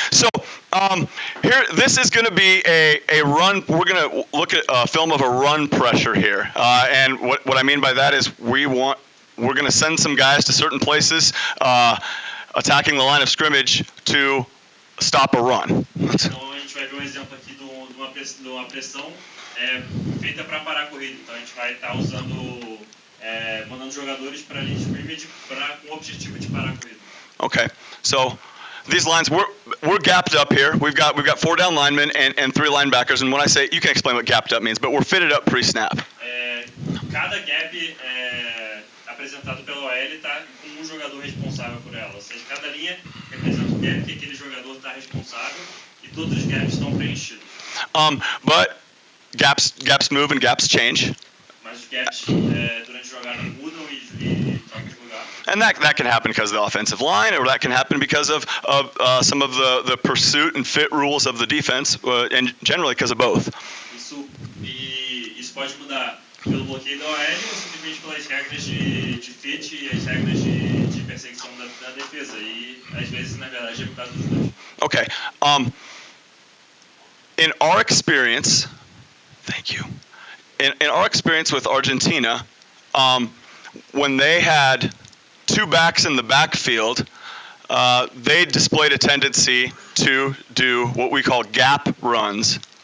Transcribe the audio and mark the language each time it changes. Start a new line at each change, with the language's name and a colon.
English: So here, this is going to be a run. We're going to look at a film of a run pressure here, and what I mean by that is we're going to send some guys to certain places, attacking the line of scrimmage to stop a run.
Portuguese: Então a gente vai ver exemplo aqui de uma pressão feita para parar a corrida. Então a gente vai estar usando mandando jogadores para a linha de scrimmage com o objetivo de parar a corrida.
English: Okay, so these lines we're gapped up here. We've got 4 down linemen and 3 linebackers. And when I say, you can explain what gapped up means, but we're fitted up pre-snap.
Portuguese: Cada gap apresentado pela OL está com um jogador responsável por ela. Ou seja, cada linha representa o gap que aquele jogador está responsável e todos os gaps estão preenchidos.
English: But gaps move and gaps change.
Portuguese: Mas os gaps durante a jogada mudam e trocam de lugar.
English: And that can happen because of the offensive line, or that can happen because of some of the pursuit and fit rules of the defense, and generally because of both.
Portuguese: Isso pode mudar pelo bloqueio da OL ou simplesmente pelas regras de fit e as regras de perseguição da defesa. E às vezes, na verdade, é por causa dos dois.
English: Okay. In our experience, thank you. In our experience with Argentina, when they had 2 backs in the backfield, they displayed a tendency to do what we call gap runs.